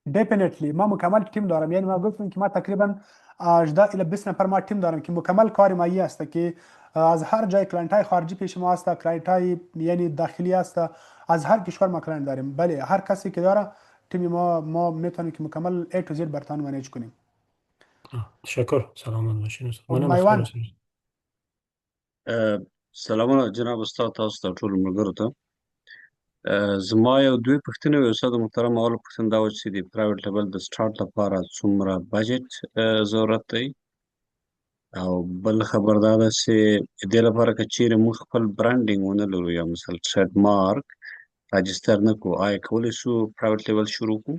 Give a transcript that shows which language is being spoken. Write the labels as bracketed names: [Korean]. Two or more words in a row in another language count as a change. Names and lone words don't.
[Persian] دفینیتلی ما مکمل تیم دارم، یعنی ما گفتم که ما تقریبا 18 الی 20 نفر ما تیم دارم که مکمل کار مایی است که از هر جای کلاینت های خارجی پیش ما است، کلاینت های یعنی داخلی است، از هر کشور ما کلاینت داریم. بله هر کسی که داره تیم ما میتونیم که مکمل [English] A to Z [Persian] برتان منیج کنیم. تشکر، سلامت باشین استاد. خب منم میوان [Pashto] اختر اوسم. سلامونه جناب استاد، تاسو ته ټولو ملګرو ته. زما یو دوی پوښتنې وې استاد محترم. اوله پوښتنه دا وه چې د [English] private label [Pashto] د سټارټ لپاره څومره بجټ ضرورت دی، او بل خبر دا ده چې د دې لپاره که چیرې موږ خپل برانډینګ ونه لرو یا مثلا [English] trade mark [Pashto] راجستر نه کړو، آیا کولی شو [English] private label [Pashto] شروع کړو؟